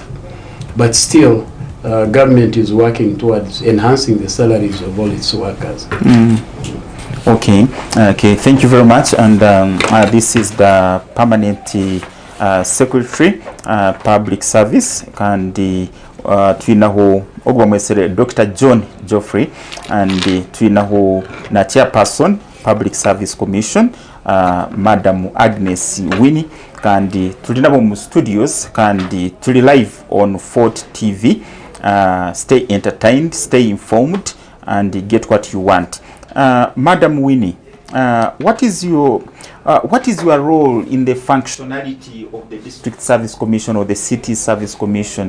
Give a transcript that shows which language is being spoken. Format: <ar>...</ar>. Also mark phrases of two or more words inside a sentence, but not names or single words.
<en>But still, government is working towards enhancing the salaries of all its workers. Okay, thank you very much. And this is the permanent secretary, public service, and</en> <ttj>twinaho ogwamwesere</ttj> <en>Dr. John Geoffrey, and</en> <ttj>twinaho na</ttj> <en>chairperson public service commission, Madam Agnes Winnie,</en> <ttj>kandi tulinabo mu</ttj> <en>studios,</en> <ttj>kandi tuli</ttj> <en>live on Fort TV. Stay entertained, stay informed, and get what you want. Madam Winnie, what is your role in the functionality of the District Service Commission or the City Service Commission?</en>